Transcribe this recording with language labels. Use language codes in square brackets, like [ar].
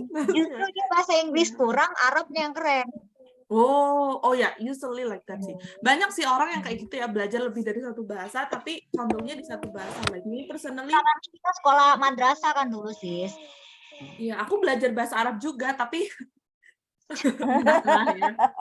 [id] Justru dia bahasa Inggris kurang, Arabnya yang keren. [en] Oh ya, usually like that sih. [id] Banyak sih orang yang kayak gitu ya, belajar lebih dari satu bahasa, tapi condongnya di satu bahasa. [en] Like me personally. [id] Karena kita sekolah madrasah kan dulu sis. Iya, aku belajar bahasa Arab juga, tapi ya.